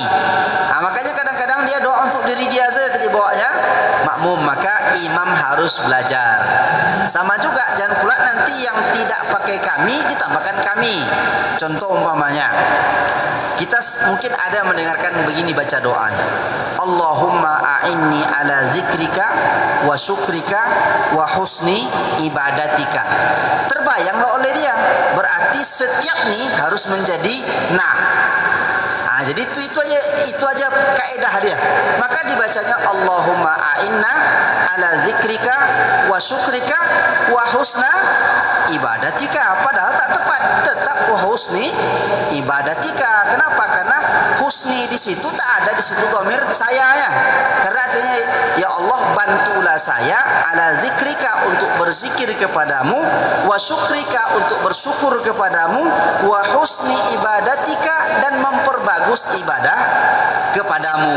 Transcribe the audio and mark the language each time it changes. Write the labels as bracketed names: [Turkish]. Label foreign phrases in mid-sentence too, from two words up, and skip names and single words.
[Indonesian] Nah, makanya kadang-kadang dia doa untuk diri dia saja, tadi bawanya makmum. Maka imam harus belajar. Sama juga, jangan pula nanti yang tidak pakai kami ditambahkan kami. Contoh umpamanya, kita mungkin ada mendengarkan begini baca doanya, [Arabic] اللهم أعني على ذكرك وشكرك وحسن عبادتك. [Indonesian] Terbayanglah oleh dia, berarti setiap nih harus menjadi nah. Jadi itu aja kaidah dia. Maka dibacanya [Arabic] اللهم أعنا على ذكرك وشكرك وحسنا عبادتك. [Indonesian] Padahal tak tepat, tetap [Arabic] وحسن عبادتك. [Indonesian] Kenapa? Karena husni di situ tak ada di situ dhamir sayanya. Karena artinya ya Allah bantulah saya [Arabic] على ذكرك [Indonesian] untuk berzikir kepadamu, [Arabic] وشكرك [Indonesian] untuk bersyukur kepadamu, [Arabic] وحسن عبادتك [Indonesian] dan memperbagus ibadah kepadamu.